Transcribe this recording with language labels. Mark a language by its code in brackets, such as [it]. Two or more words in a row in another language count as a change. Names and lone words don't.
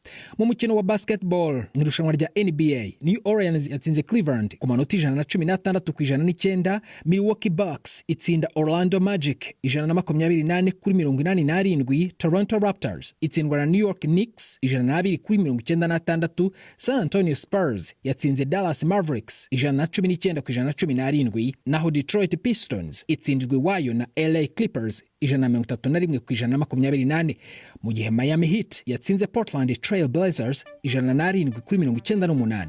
[rw] mu mukino wa basketball mu irushanwa rya NBA, New Orleans yatsinze Cleveland ku manota 116-9. Milwaukee Bucks itsinda Orlando Magic 128-87. Toronto Raptors itsindwa na New York Knicks 102-96. San Antonio Spurs yatsinze Dallas Mavericks 119-117. naho Detroit Pistons itsindirwa iwayo na LA Clippers 131-128. mu gihe Miami Heat yatsinze Portland Trail Blazers 107-98.